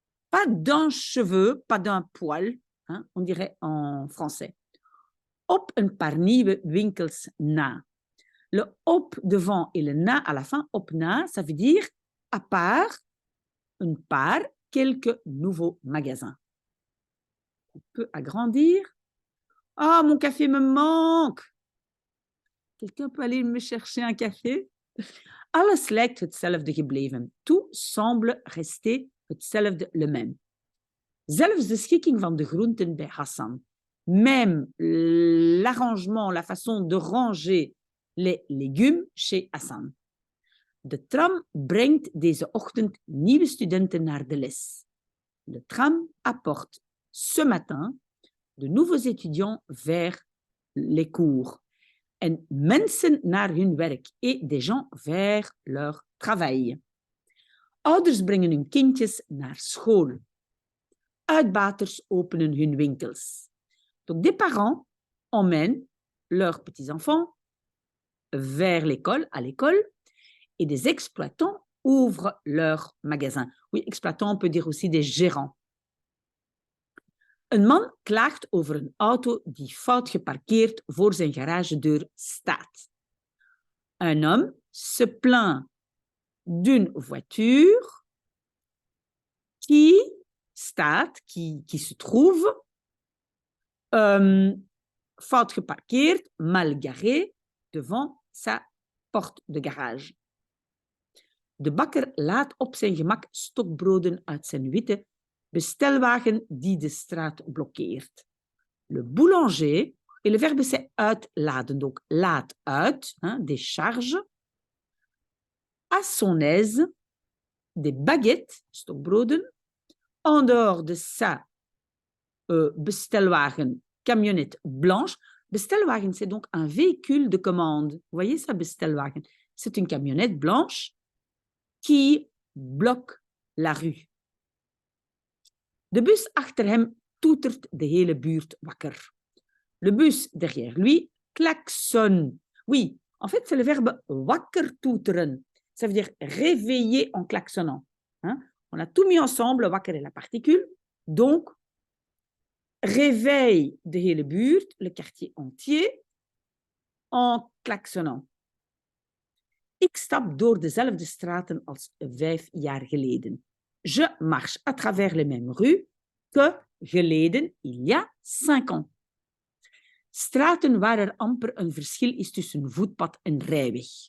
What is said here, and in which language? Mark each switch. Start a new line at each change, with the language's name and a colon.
French: Pas d'un cheveu, pas d'un poil, hein, on dirait en français.
Dutch: Op een paar nieuwe winkels na.
French: Le op devant et le na à la fin, op na, ça veut dire à part, une part, quelques nouveaux magasins. On peut agrandir. Ah, mon café me manque. Quelqu'un peut aller me chercher un café?
Dutch: Alles lijkt hetzelfde gebleven.
French: Tout semble rester hetzelfde, le même.
Dutch: Zelfs de schikking van de groenten bij Hassan.
French: Même l'arrangement, la façon de ranger les légumes chez Hassan.
Dutch: De tram brengt deze ochtend nieuwe studenten naar de les.
French: Le tram apporte ce matin de nouveaux étudiants vers les cours.
Dutch: En mensen naar hun werk.
French: Et des gens vers leur travail.
Dutch: Ouders brengen hun kindjes naar school. Uitbaters openen hun winkels.
French: Donc, des parents emmènent leurs petits-enfants vers l'école, à l'école, et des exploitants ouvrent leurs magasins. Oui, exploitants, on peut dire aussi des gérants.
Dutch: Een man klaagt over een auto die fout geparkeerd voor zijn garagedeur staat.
French: Un homme se plaint d'une voiture qui staat, qui se trouve,
Dutch: fout geparkeerd,
French: mal garé, devant sa porte de garage.
Dutch: De bakker laat op zijn gemak stokbroden uit zijn witte bestelwagen die de straat blokkeert.
French: Le boulanger, et le verbe c'est uitladen, donc laat uit, hein, décharge, à son aise, des baguettes, stokbroden, en dehors de sa bestelwagen, camionnette blanche. Bestelwagen, c'est donc un véhicule de commande. Vous voyez ça, bestelwagen? C'est une camionnette blanche qui bloque la rue.
Dutch: De bus achter hem toetert de hele buurt wakker.
French: Le bus derrière lui klaxonne. Oui, en fait, c'est le verbe wakker toeteren. Ça veut dire réveiller en klaxonnant. Hein? On a tout mis ensemble, wakker est la particule. Donc, réveille
Dutch: de hele buurt,
French: le quartier entier, en klaxonnant.
Dutch: Ik stap door dezelfde straten als 5 jaar geleden.
French: Je marche à travers les mêmes rues que geleden, il y a 5 ans.
Dutch: Straten waar er amper een verschil is tussen voetpad en rijweg.